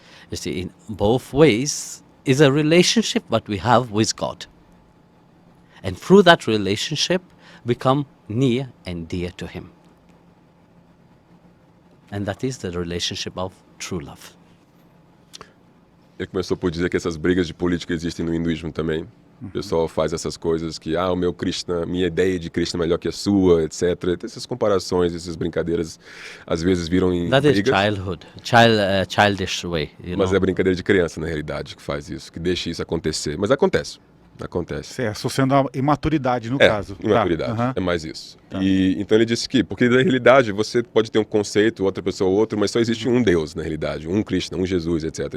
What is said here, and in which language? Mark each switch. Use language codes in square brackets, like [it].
[en] You see, in both ways is a relationship that we have with God. And through that relationship, become near and dear to him. And that is the relationship of true love. [pt] Ele começou por dizer que essas brigas de política existem no hinduísmo também. O pessoal faz essas coisas que, o meu Krishna, minha ideia de Krishna é melhor que a sua, etc. Essas comparações, essas brincadeiras, às vezes viram em [en] That [pt] brigas. [en] is childhood, childish way. [pt] Mas é brincadeira de criança, na realidade, que faz isso, que deixa isso acontecer. Mas acontece. Você associando a imaturidade, no caso. Imaturidade, Tá. é mais isso. E então ele disse que, porque na realidade você pode ter um conceito, outra pessoa outro, mas só existe um Deus, na realidade, um Krishna, um Jesus, etc.